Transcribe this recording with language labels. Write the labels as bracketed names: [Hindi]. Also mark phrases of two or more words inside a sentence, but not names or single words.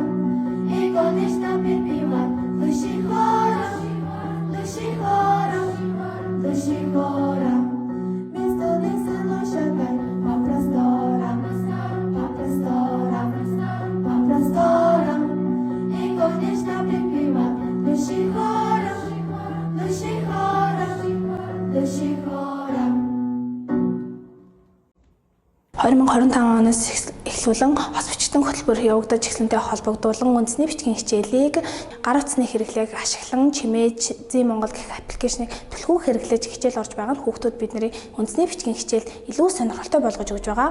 [Russian] И конечно перепевать души хором, души хором, души хором. Место лесного шагай по просторам, по просторам, по просторам. И конечно перепевать души хором, души хором, души хором. [Mongolian] 2025 оноос эхлүүлэн хос бичгийн хөтөлбөр явагдаж эхлэнтэй холбогдуулан үндэсний бичгийн хичээлийг гар утасны хэрэглээг ашиглан чимээж Зин Монгол гэх аппликейшнийг түлхүү хэрэглэж хичээл орж байгаа нь хүүхдүүд бидний үндэсний бичгийн хичээлд илүү сонирхолтой болгож өгж байгаа.